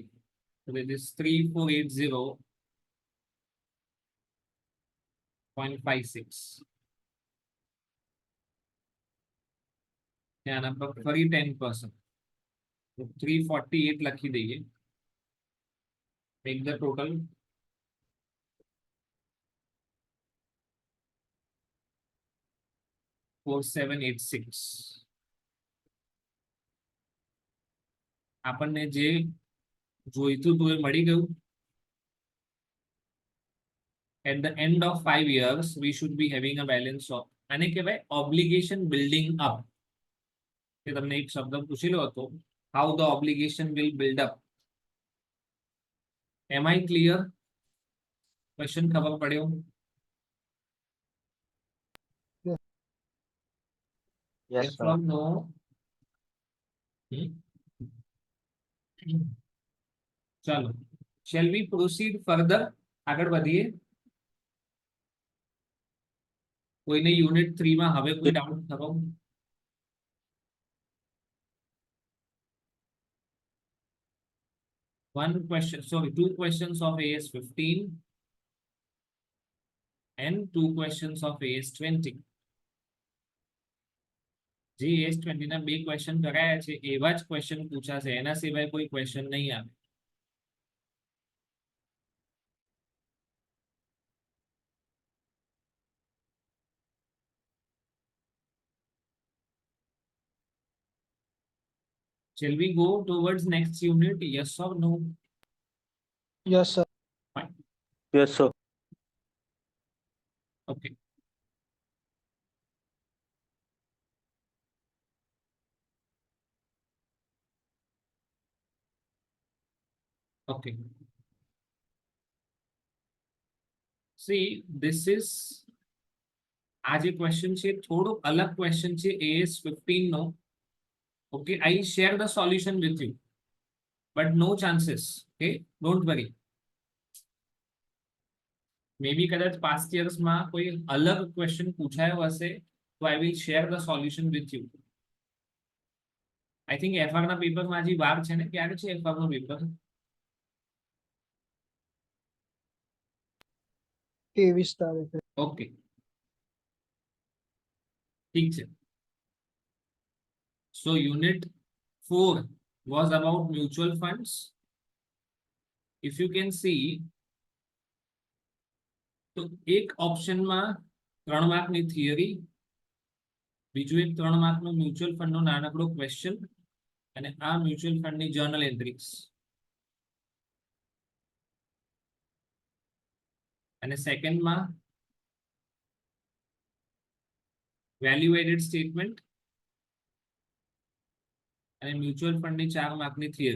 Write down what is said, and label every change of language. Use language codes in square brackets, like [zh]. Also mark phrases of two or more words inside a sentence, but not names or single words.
[en] So that is 3480.56. [gu] આના પર ફરી 10%, તો 348 લખી દઈએ. [en] Make the total 4786. [gu] આપણને જે જોઈતું હતું એ મળી ગયું. [en] At the end of 5 years, we should be having a balance of, [gu] આને કહેવાય [en] obligation building up. [gu] કે તમને એક શબ્દ પૂછેલો હતો, [en] how the obligation will build up. Am I clear? Question [gu] ખબર પડ્યો? [en] Yes or no? ચાલો, shall we proceed further? [gu] આગળ વધીએ. કોઈને યુનિટ 3 માં હવે કોઈ ડાઉટ ખરો? [en] One question, sorry, 2 questions of AS15 and 2 questions of AS20. [gu] જે AS20 ના 2 ક્વેશ્ચન કરાયા છે એવા જ ક્વેશ્ચન પૂછાશે, એના સિવાય કોઈ ક્વેશ્ચન નહીં આવે. [en] Shall we go towards next unit? Yes or no? Yes, sir. Yes, sir. Okay. Okay. See, this is [gu] આ જે ક્વેશ્ચન છે થોડો અલગ ક્વેશ્ચન છે AS15 નો. [en] Okay, I share the solution with you, but no chances. Okay, don't worry. Maybe કદાચ past years [gu] માં કોઈ અલગ ક્વેશ્ચન પૂછાયો હશે તો [en] I will share the solution with you. I think [gu] FR ના પેપર માં હજી વાર છે ને, ક્યારે છે FR નો પેપર? 23 તારીખે. ઓકે, ઠીક છે. [en] So unit 4 was about mutual funds. If you can see, [gu] તો એક ઓપ્શન માં 3 માર્કની થિયરી, બીજું એક 3 માર્કનો મ્યુચ્યુઅલ ફંડનો નાનકડો ક્વેશ્ચન, અને આ મ્યુચ્યુઅલ ફંડની જર્નલ એન્ટ્રીઝ. અને સેકન્ડમાં વેલ્યુ એડેડ સ્ટેટમેન્ટ અને મ્યુચ્યુઅલ ફંડની 4 માર્કની થિયરી.